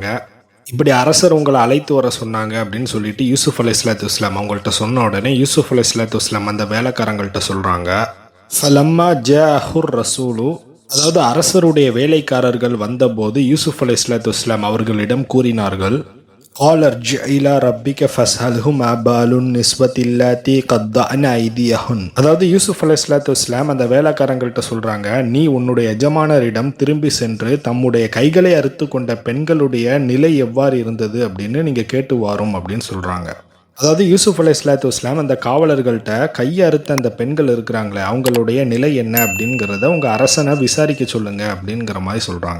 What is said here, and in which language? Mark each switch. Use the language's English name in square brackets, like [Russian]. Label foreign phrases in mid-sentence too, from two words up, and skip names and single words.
[Tamil] இப்படி அரசர் உங்களை அழைத்து வர சொன்னாங்க அப்படின்னு சொல்லிட்டு யூசுப் அலைஹிஸ்ஸலாத்து அவங்கள்ட்ட சொன்ன உடனே யூசுப் அலைஹிஸ்ஸலாத்து அந்த வேலைக்காரங்கள்ட்ட சொல்கிறாங்க, [Arabic] فلما جاءه الرسول. [Tamil] அதாவது அரசருடைய வேலைக்காரர்கள் வந்தபோது யூசுப் அலைஹிஸ்ஸலாத்து அவர்களிடம் கூறினார்கள், [Arabic] قال ارجع إلى ربك فاسأله ما بال النسوة اللاتي قطعن أيديهن. [Tamil] அதாவது யூசுப் அலைஹிஸ்ஸலாத்து அந்த வேலைக்காரங்கள்ட்ட சொல்றாங்க, நீ உன்னுடைய எஜமானரிடம் திரும்பி சென்று தம்முடைய கைகளை அறுத்து கொண்ட பெண்களுடைய நிலை எவ்வாறு இருந்தது அப்படின்னு நீங்க கேட்டு வாரும் அப்படின்னு சொல்றாங்க. அதாவது யூசுப் அலைஹிஸ்ஸலாத்து அந்த காவலர்கள்ட்ட கையை அறுத்த அந்த பெண்கள் இருக்கிறாங்களே அவங்களுடைய நிலை என்ன அப்படிங்கிறத உங்க அரசனை விசாரிக்க சொல்லுங்க அப்படிங்கிற மாதிரி சொல்றாங்க.